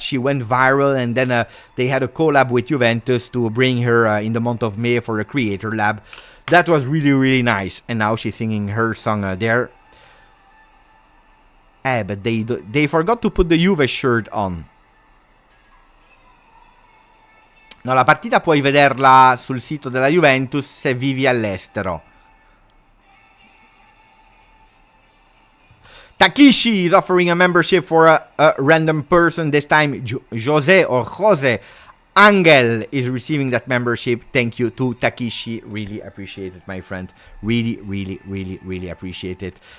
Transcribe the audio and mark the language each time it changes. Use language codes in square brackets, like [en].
[en] She went viral, and then they had a collab with Juventus to bring her in the month of May for a creator lab. That was really nice. And now she's singing her song there. But they forgot to put the Juve shirt on. [it] No, la partita puoi vederla sul sito della Juventus se vivi all'estero. [en] Takishi is offering a membership for a random person. This time Jose Angel is receiving that membership. Thank you to Takishi. Really appreciate it, my friend. Really appreciate it.